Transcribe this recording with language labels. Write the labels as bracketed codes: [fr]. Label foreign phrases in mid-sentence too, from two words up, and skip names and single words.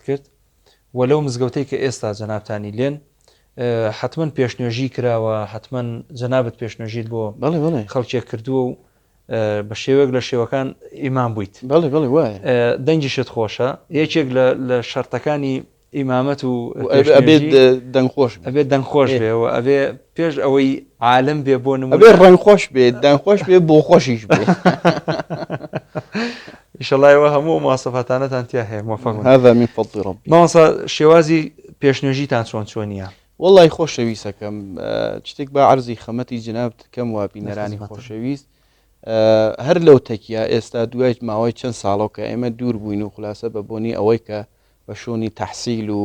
[ckb] کرد و لەو مزگەوتەی کە ئێستا جەنابتانی لێن حتمما پێشنوێژی کراوە حتمما جەنابەت پێشنوێژیت بۆ خەڵکێک کردووە و بە شێوەیەک لە شێوەکان ئیمام بوویت دەنگیشت خۆشە یەکێک لە شەرتەکانی ئیمامەت و ئەبێت دەنگخۆش بێ و ئەبێ پێش ئەوەی عالم بێ بۆ ئەبێ ڕەنگخۆش بێت دەنگخۆش بێ بۆ خۆشیش بێ ئیشەڵایەوە هەموو مواصفاتانەتان تیا هەیە موفق [ar] هذا من فضل ربي [ckb] مامۆستا شێوازی پێشنوێژیتان چۆنیە والله خۆشەویستەکەم شتێک بە عەرزی خەمەتی جناب کەم و بینەرانی خۆشەویست هەر لەو تەکیە ئێستا دوای ماوەی چەند ساڵەوە کە ئێمە دوور بووین و خولاسە بە بۆنی ئەوەی کە بە شوونی تەحسیل و